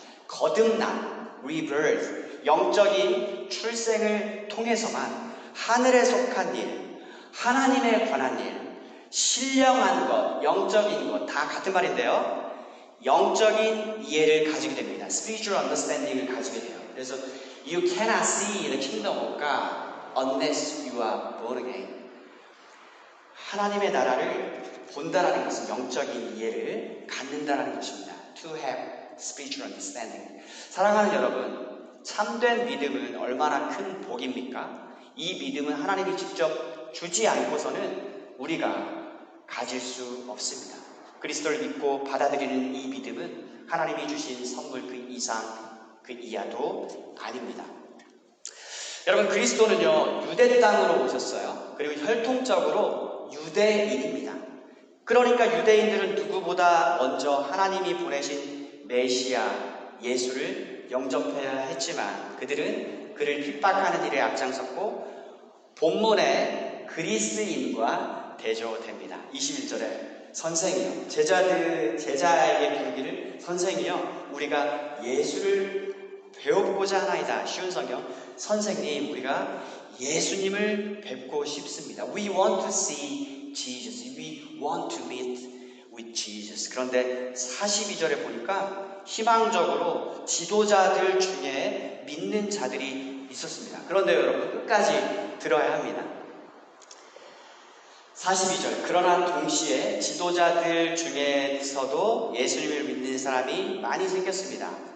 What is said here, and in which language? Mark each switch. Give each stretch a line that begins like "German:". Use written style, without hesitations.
Korean: 거듭남, rebirth, 영적인 출생을 통해서만 하늘에 속한 일, 하나님에 관한 일, 신령한 것, 영적인 것 다 같은 말인데요, 영적인 이해를 가지게 됩니다.
English: spiritual understanding
Korean: 을 가지게 돼요. 그래서
English: you cannot see the kingdom of God unless you are born again.
Korean: 하나님의 나라를 본다라는 것은 영적인 이해를 갖는다라는 것입니다.
English: To have spiritual understanding.
Korean: 사랑하는 여러분, 참된 믿음은 얼마나 큰 복입니까? 이 믿음은 하나님이 직접 주지 않고서는 우리가 가질 수 없습니다. 그리스도를 믿고 받아들이는 이 믿음은 하나님이 주신 선물 그 이상 그 이하도 아닙니다. 여러분, 그리스도는요, 유대 땅으로 오셨어요. 그리고 혈통적으로 유대인입니다. 그러니까 유대인들은 누구보다 먼저 하나님이 보내신 메시아 예수를 영접해야 했지만 그들은 그를 핍박하는 일에 앞장섰고 본문에 그리스인과 대조됩니다. 21절에 선생이요, 제자에게 부르기를 선생이요, 우리가 예수를 배워보고자 하나이다. 쉬운 성경, 선생님, 우리가 예수님을 뵙고 싶습니다.
English: We want to see Jesus. We want to meet with Jesus.
Korean: 그런데 42절에 보니까 희망적으로 지도자들 중에 믿는 자들이 있었습니다. 그런데 여러분, 끝까지 들어야 합니다. 42절, 그러나 동시에 지도자들 중에서도 예수님을 믿는 사람이 많이 생겼습니다.